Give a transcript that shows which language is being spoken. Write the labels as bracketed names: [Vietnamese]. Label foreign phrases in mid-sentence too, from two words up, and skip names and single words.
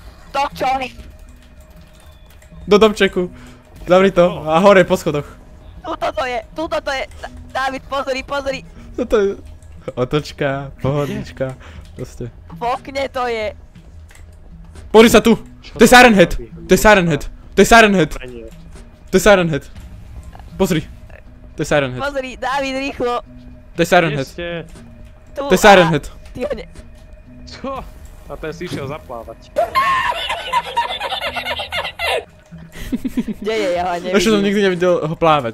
[Slovak] To čo? Do domčeku. Zavri to. A hore po schodoch. Tuto to je. David, pozri. Toto je... Otočka, pohodička. Proste. V okne to je. Pozri sa tu. To je Siren Head. To je Siren Head. To je Siren Head. To je Siren Head. Pozri. To je Siren Head. Pozri, David, rýchlo. To je Siren Kde Head. ste? Tu, To je Siren Head. Ty ho ne... Čo? A ten si išiel zaplávať. Kde je, ja ho nevidím. Ešte som nikdy nevidel ho plávať.